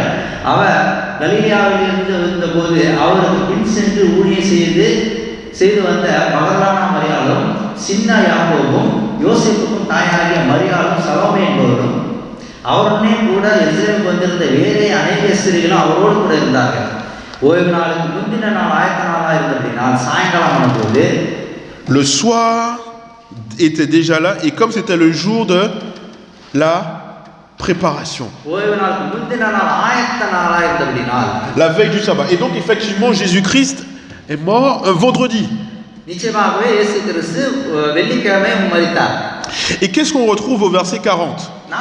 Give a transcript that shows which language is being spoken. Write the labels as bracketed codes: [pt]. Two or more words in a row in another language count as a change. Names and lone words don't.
[ta] அவர் கலிலியாவில் இருந்து வந்தபோது அவருக்கு பின் சென்று ஊழியம் செய்து வந்த மகதலானா மரியாளும் சின்ன யாக்கோபும் யோசேப்புக்கும் தாயாகிய மரியாளும் சலோமே என்பவரும் அவருடனே கூட எருசலேமுக்கு வந்திருந்த வேறே அநேக ஸ்திரீகளும் அவரோடு கூட இருந்தார்கள். ஓய்வு நாளுக்கு முந்தின நாள் ஆயத்த நாளாக இருந்தபடினால் சாயங்காலம் ஆனபோது [fr] le soir était déjà là et comme c'était le jour de la préparation, la veille du sabbat, et donc effectivement Jésus-Christ est mort un vendredi. Et qu'est-ce qu'on retrouve au verset 40?